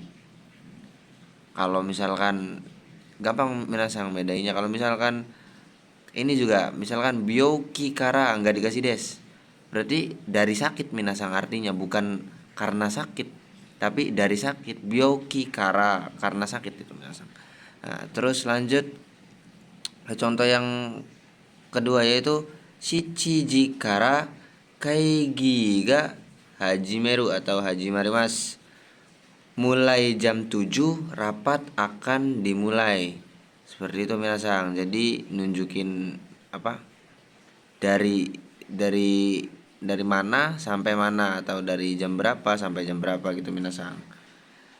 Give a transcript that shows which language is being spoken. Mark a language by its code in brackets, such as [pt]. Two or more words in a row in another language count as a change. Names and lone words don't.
[id] Kalau misalkan gampang minasang bedanya, kalau misalkan ini juga misalkan [ja] 病気から [id] nggak dikasih des, berarti dari sakit minasang, artinya bukan karena sakit tapi dari sakit. [ja] 病気から, [id] karena sakit itu minasang. Terus lanjut contoh yang kedua yaitu [ja] 七時から会議が始まる [id] atau hajimarimasu, mulai jam 7 rapat akan dimulai. Seperti itu minasang. Jadi nunjukin apa? Dari mana sampai mana, atau dari jam berapa sampai jam berapa gitu minasang.